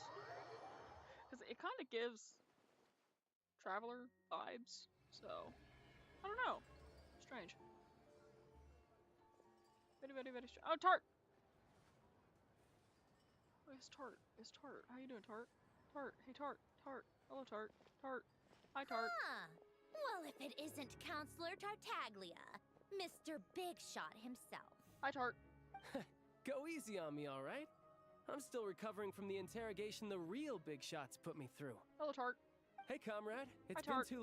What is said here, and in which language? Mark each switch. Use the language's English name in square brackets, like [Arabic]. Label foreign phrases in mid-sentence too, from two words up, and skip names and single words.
[English] Because it kind of gives Traveler vibes, so I don't know. Strange. Very strange. Oh, Tart! Oh, it's Tart. It's Tart. How you doing, Tart? Tart. Hey, Tart. Tart. Hello, Tart. Tart. Hi, Tart. Well, if it isn't Counselor Tartaglia, Mr. Big Shot himself. Hi, Tart. Go easy on me, all right? I'm still recovering from the interrogation the real Big Shots put me through. Hello, Tart. Hey, comrade. It's Hi, Tart.